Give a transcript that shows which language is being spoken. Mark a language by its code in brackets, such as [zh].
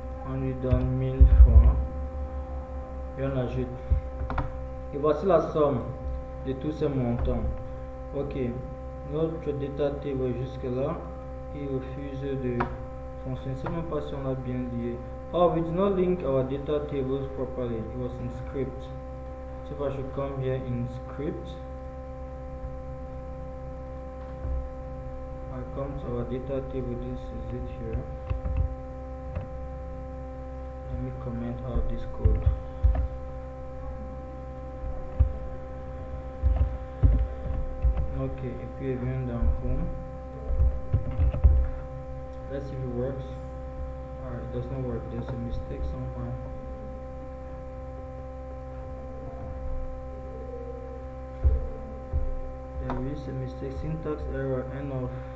[fr] On lui donne 1000 francs. Et on ajoute. Et voici la somme de tous ces montants. Ok, notre data table jusque là. Il refuse de fonctionner. C'est même pas si on a bien lié. [en] Oh, we did not link our data tables properly. It was in script. So if I should come here in script, I come to our data table. This is it here. Let me comment out this code. [fr] Ok, et puis il vient dans home. [en] Let's see if it works. Alright, it does not work. There's a mistake somewhere. [fr] oui, c'est [en] mistake, syntax error, end of.